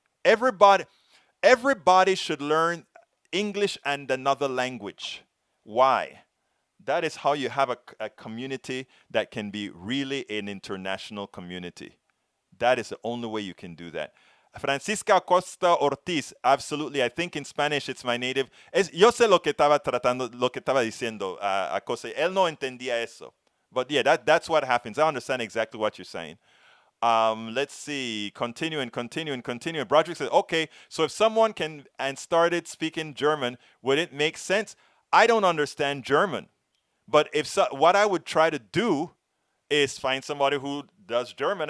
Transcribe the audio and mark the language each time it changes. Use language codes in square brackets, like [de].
[en] Everybody should learn English and another language. Why? That is how you have a community that can be really an international community. That is the only way you can do that. Francisca Costa Ortiz, absolutely. I think in Spanish it's my native. [es] Yo sé lo que estaba diciendo a Jose. Él no entendía eso. [en] But yeah, that's what happens. I understand exactly what you're saying. Let's see. Continuing. Broderick says, okay, so if someone started speaking German, would it make sense? I don't understand German. But what I would try to do is find somebody who does German.